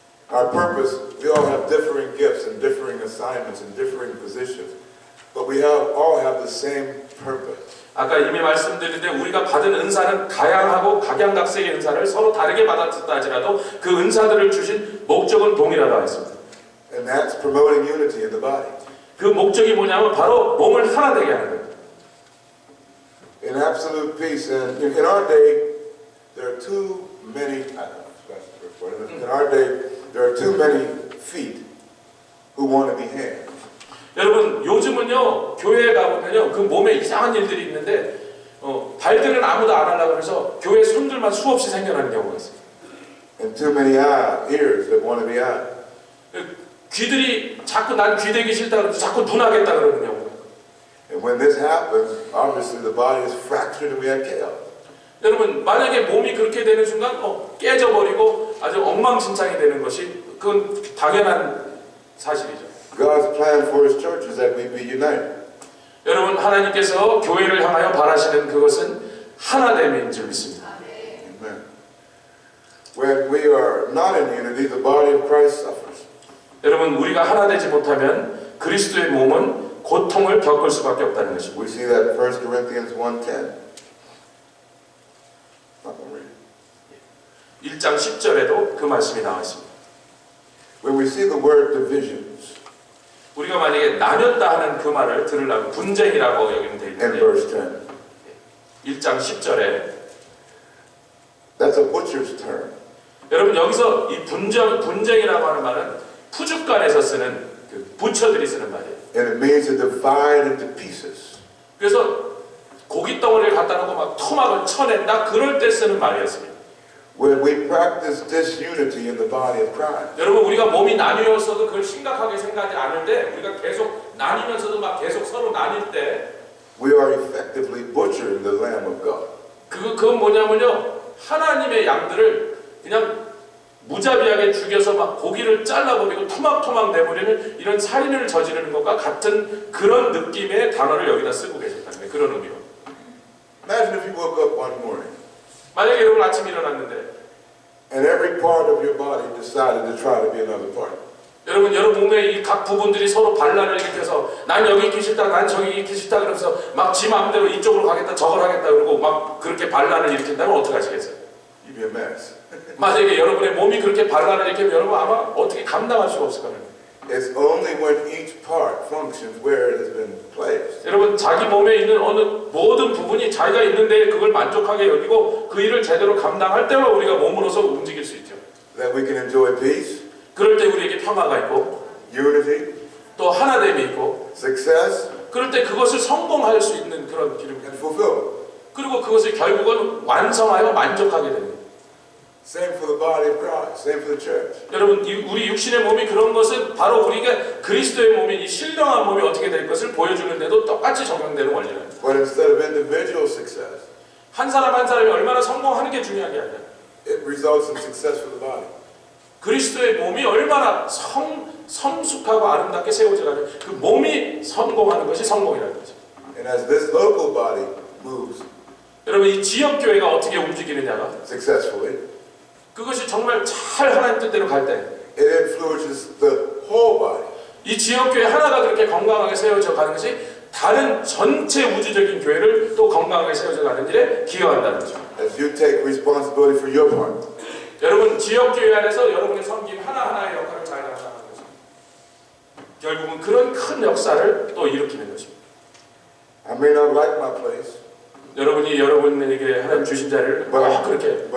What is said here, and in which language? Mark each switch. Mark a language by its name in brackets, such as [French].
[English] Our purpose, we all have differing gifts and differing assignments and differing positions, but we all have the same purpose. [Korean] 아까 이미 말씀드렸는데 우리가 받은 은사는 다양하고 각양각색의 은사를 서로 다르게 받았다 할지라도 그 은사들을 주신 목적은 동일하다 했습니다. [English] And that's promoting unity in the body. [Korean] 그 목적이 뭐냐면 바로 몸을 하나 되게 하는 거예요. [English] In absolute peace, and in our day, there are too many. I don't know, that's the first word. In our day, there are too many feet who want to be hands. [Korean] 여러분 요즘은요 교회에 가보면요 그 몸에 이상한 일들이 있는데 발들은 아무도 안 하려고 해서 교회 손들만 수없이 생겨나는 경우가 있어요. [English] And too many ears that want to be eyes. [Korean] 귀들이 자꾸 난 귀 되기 싫다 그러면서 자꾸 눈 하겠다 그러는 경우가 있어요. [English] And when this happens, obviously the body is fractured and we have chaos. [Korean] 여러분 만약에 몸이 그렇게 되는 순간 깨져버리고 아주 엉망진창이 되는 것이 그건 당연한 사실이죠. [English] God's plan for His church is that we be united. [Korean] 여러분 하나님께서 교회를 향하여 바라시는 그것은 하나됨인 줄 믿습니다. [English] Amen. When we are not in unity, the body of Christ suffers. [Korean] 여러분 우리가 하나 되지 못하면 그리스도의 몸은 고통을 겪을 수밖에 없다는 것입니다. [English] We see that in 1 Corinthians 1:10. Not gonna read it. [Korean] 1장 10절에도 그 말씀이 나와 있습니다. [English] When we see the word divisions [Korean] 우리가 만약에 나눴다 하는 그 말을 들으려면 분쟁이라고 여기는 되어 [English] in [Korean] 있는데 [English] verse 10, [Korean] 1장 10절에 [English] that's a butcher's term. [Korean] 여러분 여기서 이 분쟁이라고 하는 말은 푸죽간에서 쓰는 그 부처들이 쓰는 말이에요. [English] And it means to divide into pieces. [Korean] 그래서 고기 덩어리를 갖다 놓고 막 토막을 쳐낸다 그럴 때 쓰는 말이었습니다. [English] When we practice disunity in the body of Christ, [Korean] 여러분 우리가 몸이 나뉘었어도 그걸 심각하게 생각하지 않을 때 우리가 계속 나뉘면서도 막 계속 서로 나뉠 때 [English] we are effectively butchering the Lamb of God. [Korean] 그건 뭐냐면요 하나님의 양들을 그냥 무자비하게 죽여서 막 고기를 잘라버리고 토막토막 내버리는 이런 살인을 저지르는 것과 같은 그런 느낌의 단어를 여기다 쓰고 계셨다는 거예요. 그런 의미로. [English] Imagine if you woke up one morning [Korean] 만약에 여러분 아침에 일어났는데 [English] and every part of your body decided to try to be another part. [Korean] 여러분 몸의 이 각 부분들이 서로 반란을 일으켜서 난 여기 있기 싫다, 난 저기 있기 싫다 그러면서 막 지 마음대로 이쪽으로 가겠다, 저걸 하겠다 그러고 막 그렇게 반란을 일으킨다면 어떻게 하시겠어요? [English] You'd be a mess. [Korean] 만약에 여러분의 몸이 그렇게 반란을 일으키면 여러분 아마 어떻게 감당할 수가 없을 겁니다. [English] It's only when each part functions where it has been placed. [Korean] 여러분 자기 몸에 있는 어느 모든 부분이 자기가 있는데 그걸 만족하게 여기고 그 일을 제대로 감당할 때만 우리가 몸으로서 움직일 수 있죠. [English] That we can enjoy peace, [Korean] 그럴 때 우리에게 평화가 있고 [English] unity, [Korean] 또 하나됨이 있고 [English] success, [Korean] 그럴 때 그것을 성공할 수 있는 그런 기름이 [English] and fulfillment. [Korean] 그리고 그것을 결국은 완성하여 만족하게 됩니다. [English] Same for the body of Christ. Same for the church. [Korean] 여러분 우리 육신의 몸이 그런 것은 바로 우리가 그리스도의 몸인 이 신령한 몸이 어떻게 될 것을 보여주는데도 똑같이 적용되는 원리입니다. [English] But instead of individual success, [Korean] 한 사람 한 사람이 얼마나 성공하는 게 중요한 게 아니라 [English] it results in success for the body. [Korean] 그리스도의 몸이 얼마나 성숙하고 아름답게 세워져 가는 그 몸이 성공하는 것이 성공이라는 거죠. [English] And as this local body moves [Korean] 여러분 이 지역 교회가 어떻게 움직이느냐가 [English] successfully, [Korean] 그것이 정말 잘 하나님 뜻대로 갈 때 [English] it influences the whole body. [Korean] 이 지역 교회 하나가 그렇게 건강하게 세워져 가는 것이 다른 전체 우주적인 교회를 또 건강하게 세워져 가는 일에 기여한다는 거죠. [English] As you take responsibility for your part, [Korean] 여러분 지역 교회 안에서 여러분의 섬김 하나하나의 역할을 잘 감당하는 거죠. 결국은 그런 큰 역사를 또 일으키는 것입니다. [English] I may not like my place, [Korean] 여러분이 여러분에게 하나님 주신 자리를 그렇게